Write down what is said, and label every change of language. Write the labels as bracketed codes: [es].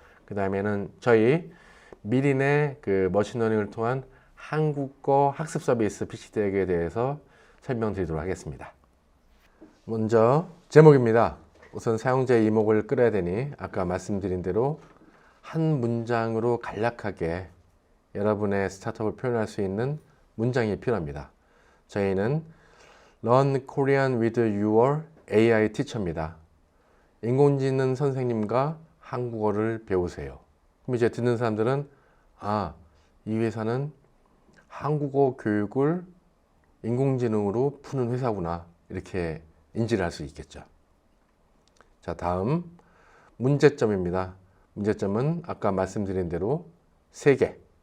[ko] 그 다음에는 저희 미린의 그 머신러닝을 통한 한국어 학습 서비스 피치덱에 대해서 설명드리도록 하겠습니다. 먼저 제목입니다. 우선 사용자의 이목을 끌어야 되니 아까 말씀드린 대로 한 문장으로 간략하게 여러분의 스타트업을 표현할 수 있는 문장이 필요합니다. 저희는 [en] Learn Korean with your AI teacher입니다. [ko] 인공지능 선생님과 한국어를 배우세요. 그럼 이제 듣는 사람들은 이 회사는 한국어 교육을 인공지능으로 푸는 회사구나 이렇게 인지를 할 수 있겠죠. 자, 다음 문제점입니다. 문제점은 아까 말씀드린 대로 3개.